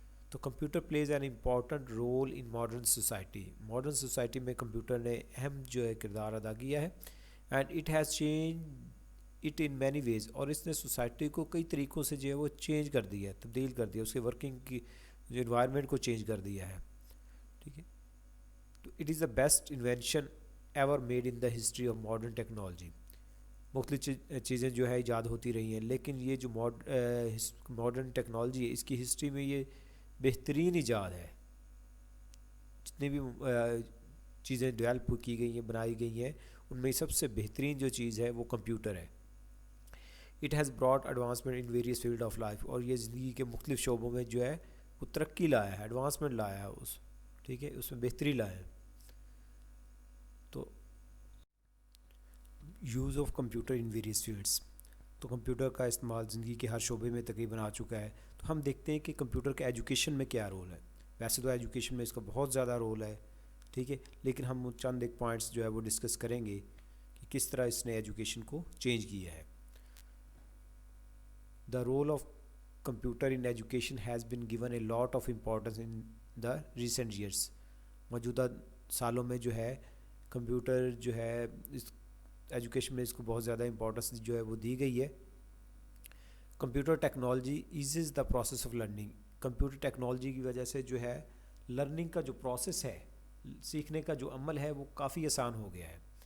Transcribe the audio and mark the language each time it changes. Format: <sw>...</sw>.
<ur>تو</ur> <en>Computer plays an important role in modern society.</en> <ur>Modern society میں computer نے اہم جو ہے کردار ادا کیا ہے،</ur> <en>and it has change it in many ways,</en> <ur>اور اس نے سوسائٹی کو کئی طریقوں سے جو ہے وہ چینج کر دیا ہے، تبدیل کر دیا، اس کے ورکنگ کی جو انوائرمنٹ کو چینج کر دیا ہے۔ ٹھیک ہے، تو</ur> <en>It is the best invention ever made in the history of modern technology.</en> <ur>مختلف چیزیں جو ہے ایجاد ہوتی رہی ہیں، لیکن یہ جو ماڈرن ٹیکنالوجی ہے اس کی ہسٹری میں یہ بہترین ایجاد ہے. جتنی بھی چیزیں ڈیولپ کی گئی ہیں، بنائی گئی ہیں، ان میں سب سے بہترین جو چیز ہے وہ کمپیوٹر ہے.</ur> <en>it has brought advancement in various field of life,</en> <ur>اور یہ زندگی کے مختلف شعبوں میں جو ہے وہ ترقی لایا ہے، ایڈوانسمنٹ لایا ہے ٹھیک ہے، اس میں بہتری لایا ہے. تو</ur> <en>use of computer in various fields,</en> <ur>تو کمپیوٹر کا استعمال زندگی کے ہر شعبے میں تقریباً آ چکا ہے. تو ہم دیکھتے ہیں کہ کمپیوٹر کا ایجوکیشن میں کیا رول ہے. ویسے تو ایجوکیشن میں اس کا بہت زیادہ رول ہے، ٹھیک ہے، لیکن ہم چند ایک پوائنٹس جو ہے وہ ڈسکس کریں گے کہ کس طرح اس نے ایجوکیشن کو چینج کیا ہے.</ur> <en>The role of computer in education has been given a lot of importance in the recent years.</en> <ur>موجودہ سالوں میں جو ہے کمپیوٹر جو ہے اس ایجوکیشن میں اس کو بہت زیادہ امپورٹنس جو ہے وہ دی گئی ہے.</ur> <en>Computer technology eases the process of learning.</en> <ur>Computer technology کی وجہ سے جو ہے لرننگ کا جو پروسیس ہے، سیکھنے کا جو عمل ہے وہ کافی آسان ہو گیا ہے.</ur>